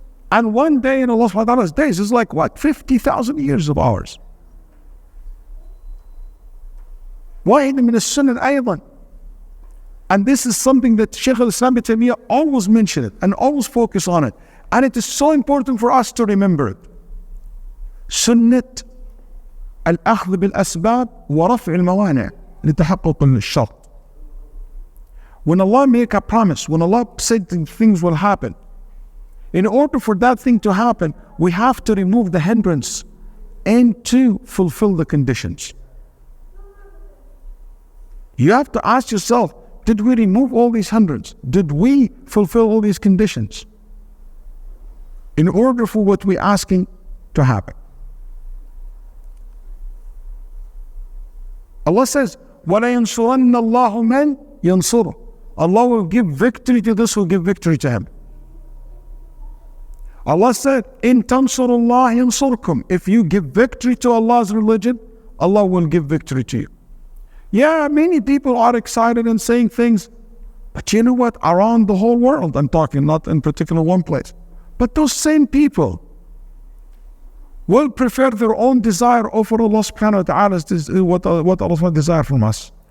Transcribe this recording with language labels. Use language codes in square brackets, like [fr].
[en] And one day in Allah subhanahu wa ta'ala's days is like what? 50,000 years of ours. [ar] واحد من السنن أيضا. [en] And this is something that Shaykh al-Islam ibn Taymiyyah always mentioned it and always focus on it. And it is so important for us to remember it. [ar] سنة الأخذ بالأسباب ورفع الموانع لتحقق الشرط. [en] When Allah make a promise, when Allah said things will happen, in order for that thing to happen, we have to remove the hindrance and to fulfill the conditions. You have to ask yourself, did we remove all these hindrances? Did we fulfill all these conditions in order for what we're asking to happen? Allah says, [ar] وَلَيَنْصُرَنَّ اللَّهُ مَنْ يَنْصُرُهُ. [en] Allah will give victory to this who give victory to him. Allah said, [ar] إِن تَنْصُرُ اللَّهِ يَنْصُرْكُمْ. [en] If you give victory to Allah's religion, Allah will give victory to you. Yeah, many people are excited and saying things, but you know what? Around the whole world, I'm talking, not in particular one place. But those same people will prefer their own desire over Allah subhanahu wa ta'ala, what Allah desires from us.